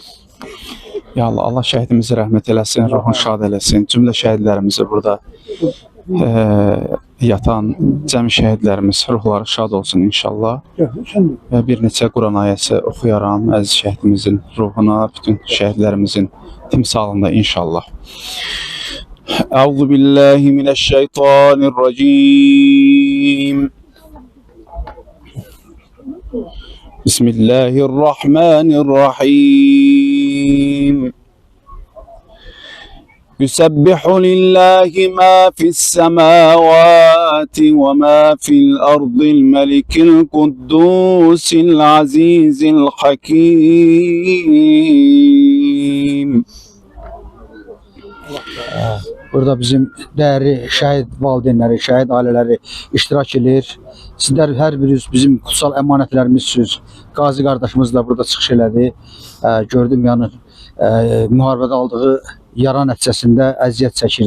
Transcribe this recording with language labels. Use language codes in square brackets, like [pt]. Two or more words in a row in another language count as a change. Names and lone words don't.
[ar] يا الله, [az] Allah şəhidimizi rəhmət eləsin, ruhunu şad eləsin. Cümlə şəhidlərimizi burada yatan cəmi şəhidlərimiz ruhları şad olsun inşallah. Və bir neçə Quran ayəsi oxuyaram əziz şəhidimizin ruhuna, bütün şəhidlərimizin timsalında inşallah. [ar] أعوذ بالله من الشيطان الرجيم. بسم الله الرحمن الرحيم. يسبح لله ما في السماوات وما في الأرض الملك القدوس العزيز الحكيم. [az] Burada bizim dəyərli şəhid valideynləri, şəhid ailələri iştirak edir. Sizlər hər biriniz bizim kutsal əmanətlərimizsiniz. Qazi qardaşımız da burada çıxış elədi. Gördüm yəni müharibədə aldığı yara nəticəsində əziyyət çəkirdi.